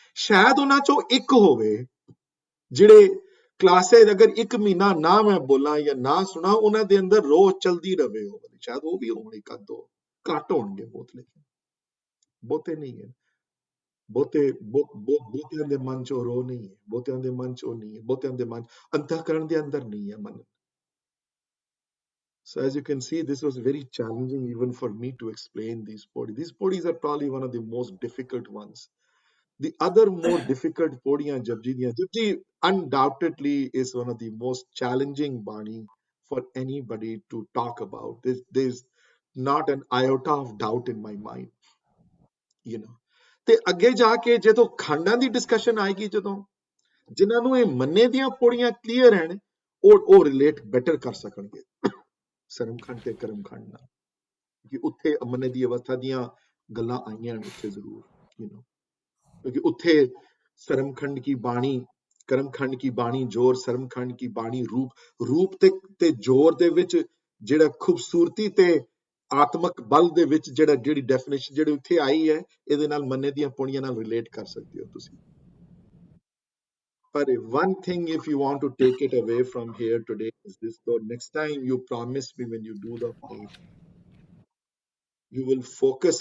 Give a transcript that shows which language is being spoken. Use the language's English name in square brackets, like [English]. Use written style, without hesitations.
[Punjabi] ਸ਼ਾਇਦ ਉਹਨਾਂ ਚੋਂ ਇੱਕ ਹੋਵੇ ਜਿਹੜੇ ਕਲਾਸੇ ਅਗਰ 1 ਮਹੀਨਾ ਨਾ ਮੈਂ ਬੋਲਾਂ ਜਾਂ ਨਾ ਸੁਣਾ, ਉਹਨਾਂ ਦੇ ਅੰਦਰ ਰੋਜ਼ ਚਲਦੀ ਰਵੇ, ਉਹ ਸ਼ਾਇਦ ਉਹ ਵੀ ਹੋਣ, 1-2 ਘੱਟ ਹੋਣਗੇ ਬਹੁਤ, ਲੇਕਿਨ ਬਹੁਤੇ ਨਹੀਂ ਹੈ। ਬਹੁਤਿਆਂ ਦੇ ਮਨ 'ਚ ਉਹ ਰੋਹ ਨਹੀਂ ਹੈ, ਬਹੁਤਿਆਂ ਦੇ ਮਨ 'ਚ ਉਹ ਨਹੀਂ ਹੈ, ਬਹੁਤਿਆਂ ਦੇ ਮਨ ਅੰਤःਕਰਣ ਦੇ ਅੰਦਰ ਨਹੀਂ ਹੈ ਮਨ। [English] So as you can see, this was very challenging even for me to explain these podis. These podis are probably one of the most difficult ones. The other more difficult podiyan Japji undoubtedly is one of the most challenging bani for anybody to talk about. There's not an iota of doubt in my mind, you know. [Punjabi] ਤੇ ਅੱਗੇ ਜਾ ਕੇ ਜਦੋਂ ਖੰਡਾਂ ਦੀ discussion ਆਏਗੀ, ਜਦੋਂ ਜਿਨ੍ਹਾਂ ਨੂੰ ਇਹ ਮੰਨੇ ਦੀਆਂ ਪੌੜੀਆਂ ਕਲੀਅਰ ਹਨ, ਉਹ [English] relate better [Punjabi] ਕਰ ਸਕਣਗੇ ਸਰਮਖੰਡ ਤੇ ਕਰਮਖੰਡ ਨਾਲ, ਕਿ ਉੱਥੇ ਮੰਨੇ ਦੀ ਅਵਸਥਾ ਦੀਆਂ ਗੱਲਾਂ ਆਈਆਂ ਨੇ ਉੱਥੇ ਜ਼ਰੂਰ, [English] you know, [Punjabi] ਕਿਉਂਕਿ ਉੱਥੇ ਸਰਮਖੰਡ ਕੀ ਬਾਣੀ, ਕਰਮਖੰਡ ਕੀ ਬਾਣੀ ਜੋਰ, ਸਰਮਖੰਡ ਕੀ ਬਾਣੀ ਰੂਪ ਤੇ ਜੋਰ ਦੇ ਵਿੱਚ ਜਿਹੜਾ ਖੂਬਸੂਰਤੀ ਤੇ ਆਤਮਕ ਬਲ ਦੇ ਵਿੱਚ ਜਿਹੜੀ ਡੈਫੀਨੇਸ਼ਨ ਜਿਹੜੀ ਉੱਥੇ ਆਈ ਹੈ, ਇਹਦੇ ਨਾਲ ਮੰਨੇ ਦੀਆਂ ਪੌੜੀਆਂ ਨਾਲ ਰਿਲੇਟ ਕਰ ਸਕਦੇ ਹੋ ਤੁਸੀਂ। [English] But one thing, if you want to take it away from here today, is this: so next time you promise me when you do the fight, you will focus.